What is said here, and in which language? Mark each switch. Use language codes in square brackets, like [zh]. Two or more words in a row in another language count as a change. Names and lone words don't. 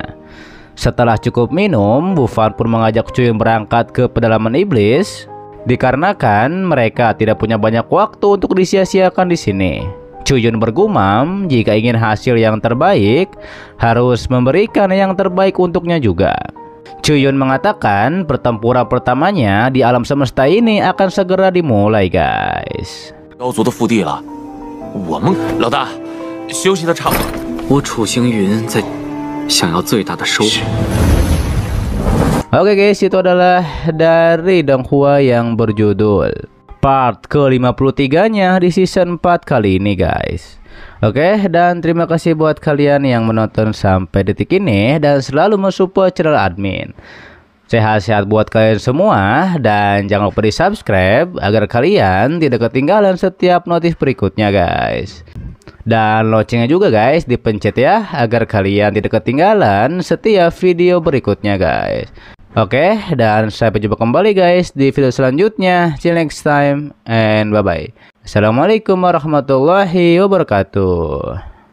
[id] Setelah cukup minum, Bufan pun mengajak Chuyun berangkat ke pedalaman iblis, dikarenakan mereka tidak punya banyak waktu untuk disia-siakan di sini. Chuyun bergumam jika ingin hasil yang terbaik, harus memberikan yang terbaik untuknya juga. Chuyun mengatakan pertempuran pertamanya di alam semesta ini akan segera dimulai guys. [zh] 高族的腹地了，我们老大休息的差不多。我楚行云在想要最大的收获。 [id] Oke guys, itu adalah dari Donghua yang berjudul part ke-53-nya di season 4 kali ini guys. Oke, dan terima kasih buat kalian yang menonton sampai detik ini dan selalu mensupport channel admin. Sehat-sehat buat kalian semua dan jangan lupa di subscribe agar kalian tidak ketinggalan setiap notif berikutnya guys. Dan loncengnya juga guys dipencet ya agar kalian tidak ketinggalan setiap video berikutnya guys. Oke, dan sampai jumpa kembali guys di video selanjutnya. [en] See you next time and bye bye. [ar] السلام عليكم ورحمة الله وبركاته.